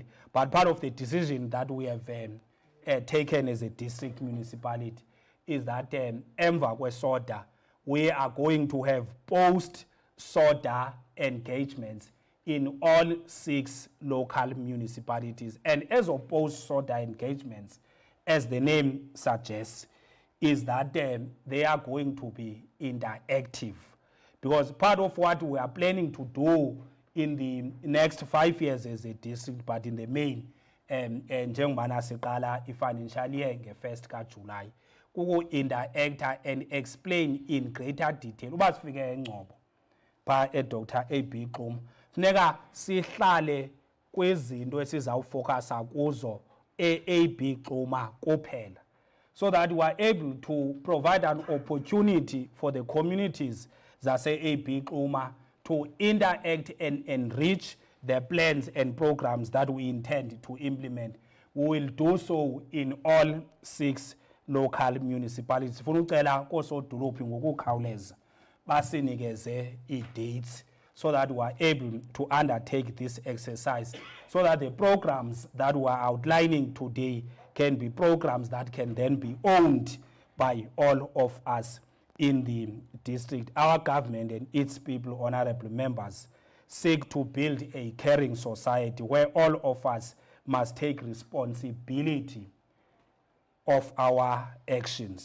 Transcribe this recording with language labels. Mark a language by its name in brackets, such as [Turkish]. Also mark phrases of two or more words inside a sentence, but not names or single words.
[English] But part of the decision that we have taken as a district municipality is that [Xhosa] emva kwesoda [English] we are going to have post-soda engagements in all 6 local municipalities. And as opposed soda engagements, as the name suggests, is that they are going to be interactive. Because part of what we are planning to do in the next 5 years as a district, but in the main, [Xhosa] njengobana siqala i-financial year nge-1st kaJuly, kuku-interacta [English] and explain in greater detail. [Xhosa] Uba sifike eNgcobo pha Dr. AB Xuma, funeka sihlale kwizinto esizawufocusa kuzo AB Xuma kuphela, [English] so that we are able to provide an opportunity for the communities zase AB Xuma to interact and enrich the plans and programs that we intend to implement. We will do so in all 6 local municipalities. [Xhosa] Sifuna ucela koosodolophu ngokukhawuleza basinikeze i-dates [English] so that we are able to undertake this exercise, so that the programs that we are outlining today can be programs that can then be owned by all of us in the district. Our government and its people, honorable members, seek to build a caring society where all of us must take responsibility of our actions.